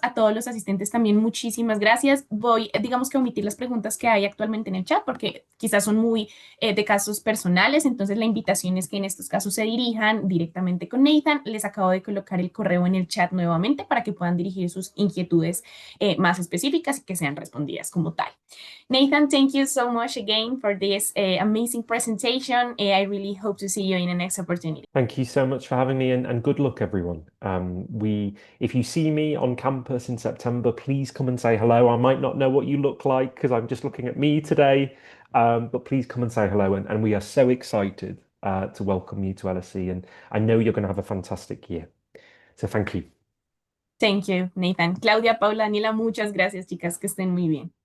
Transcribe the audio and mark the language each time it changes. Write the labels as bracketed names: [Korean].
[Spanish] A todos los asistentes también muchísimas gracias. Voy, digamos que a omitir las preguntas que hay actualmente en el chat porque quizás son muy de casos personales. Entonces la invitación es que en estos casos se dirijan directamente con Nathan. Les acabo de colocar el correo en el chat nuevamente para que puedan dirigir sus inquietudes más específicas y que sean respondidas como tal. [English] Nathan, thank you so much again for this amazing presentation. I really hope to see you in the next opportunity. Thank you so much for having me, and good luck, everyone. If you see me on campus in September, please come and say hello. I might not know what you look like because I'm just looking at me today, but please come and say hello. And we are so excited to welcome you to LSE, and I know you're going to have a fantastic year. So thank you. Thank you, Nathan. [Spanish] Claudia, Paula, Daniela, muchas gracias, chicas, que estén muy bien.